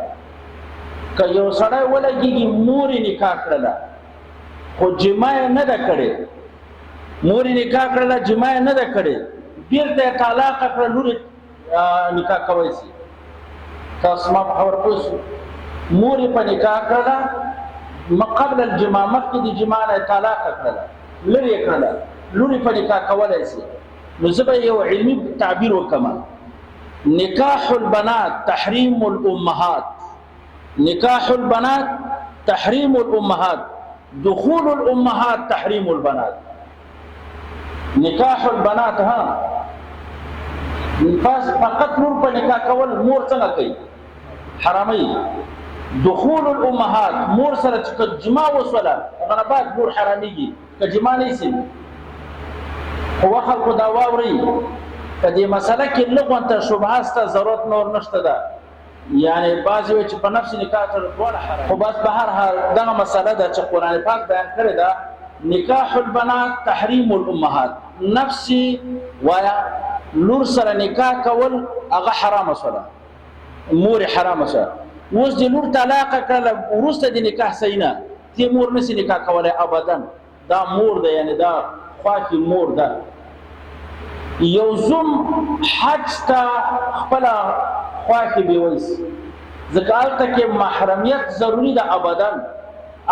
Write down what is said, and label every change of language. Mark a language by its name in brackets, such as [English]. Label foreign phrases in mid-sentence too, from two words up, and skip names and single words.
[Pashto] که یو سړی ولګېږي مور یې نکاح کړله خو جما یې نه ده کړې، مور یې نکاح کړله جما یې نه ده کړې، بېرته یې طلاقه کړه، لور نکاح کولی شي. تاسو ما په خبره پوه شو؟ مور یې په نکاح کړله [Arabic] قبل الجما، [Pashto] مخکې د جما نه یې طلاقه کړله، لرې یې کړله، لور یې په نکاح کولی شي. نو زه به یو علمي تعبیر وکړم. [Arabic] نکاح البنات تحریم الامهات، نکاح البنات تحریم الامهات، دخول الامهات تحریم البنات. نکاح البنات [Pashto] ها فقط نور په نکاح کول مور څنګه کوي؟ حرامي. [Arabic] دخول الامهات [Pashto] مور سره چې جما وسوله هغه نه بعد مور حراميږي، که جما نه شي. خو خلکو دا واوري په دې مسله کې لږ ته شبهه شته، ضرورت نور نشته ده، یعنی بعضې وایي چې په نفس نکاح سره دواړه حرام. خو بس به هر حال دغه مسله ده چې قرآن پاک بیان کړې ده. [Arabic] نکاح البنات تحریم الامهات، [Pashto] نفسي وایا لور سره نکاح کول هغه حرامه شوله، مور حرامه شوله. اوس د لور طلاقه کړله وروسته د نکاح صحیح نه، دې مور نشي نکاح کولی ابدا، دا مور ده، یعنی دا خواښې مور ده. یو زوم حج ته خپله خواښې بیول شي، ځکه هلته کې محرمیت ضروري ده ابدا.